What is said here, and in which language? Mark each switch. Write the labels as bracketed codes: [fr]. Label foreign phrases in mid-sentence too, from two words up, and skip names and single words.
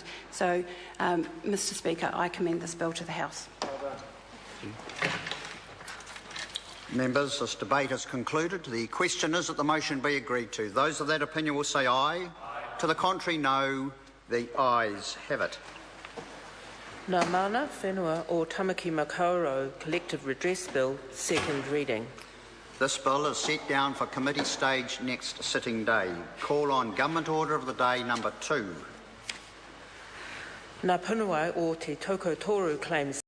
[en] So, Mr Speaker, I commend this bill to the House. Members, this debate is concluded. The question is that the motion be agreed to. Those of that opinion will say aye. Aye. To the contrary, no. The ayes have it. Ngā mana whenua o Tamaki Makaurau Collective Redress Bill, second reading. This bill is set down for committee stage next sitting day. Call on Government Order of the Day number 2. Ngā punawai o te Toko Toru claims